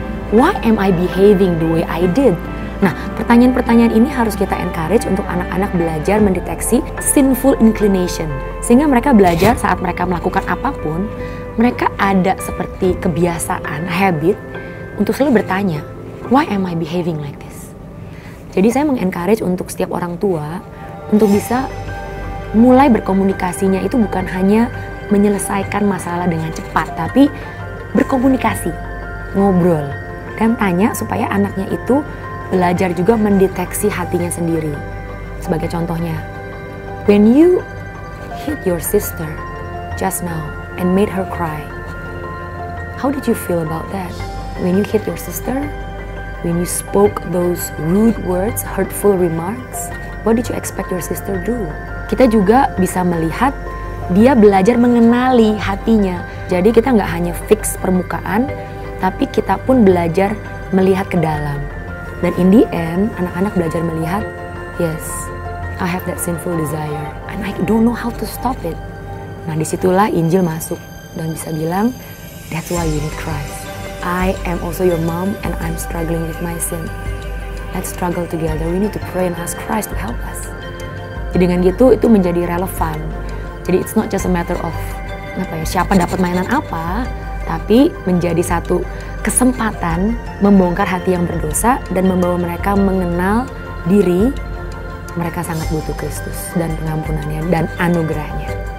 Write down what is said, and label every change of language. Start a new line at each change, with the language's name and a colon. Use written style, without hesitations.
English: Why am I behaving the way I did?
Indonesian: Nah, pertanyaan-pertanyaan ini harus kita encourage untuk anak-anak belajar mendeteksi sinful inclination. Sehingga mereka belajar saat mereka melakukan apapun, mereka ada seperti kebiasaan, habit, untuk selalu bertanya,
English: why am I behaving like this?
Indonesian: Jadi saya mengencourage untuk setiap orang tua, untuk bisa mulai berkomunikasinya itu bukan hanya menyelesaikan masalah dengan cepat, tapi berkomunikasi, ngobrol, dan tanya supaya anaknya itu belajar juga mendeteksi hatinya sendiri. Sebagai contohnya,
English: when you hit your sister just now and made her cry, how did you feel about that? When you hit your sister, when you spoke those rude words, hurtful remarks, what did you expect your sister do?
Indonesian: Kita juga bisa melihat dia belajar mengenali hatinya. Jadi kita nggak hanya fix permukaan, tapi kita pun belajar melihat ke dalam.
English: Dan in the end,
Indonesian: anak-anak belajar melihat,
English: yes, I have that sinful desire and I don't know how to stop it.
Indonesian: Nah, disitulah Injil masuk dan bisa bilang,
English: that's why you need Christ. I am also your mom and I'm struggling with my sin. Let's struggle together. We need to pray and ask Christ to help us.
Indonesian: Jadi dengan gitu itu menjadi relevan. Jadi
English: it's not just a matter of
Indonesian: siapa dapat mainan apa, tapi menjadi satu kesempatan membongkar hati yang berdosa dan membawa mereka mengenal diri mereka sangat butuh Kristus dan pengampunannya dan anugerahnya.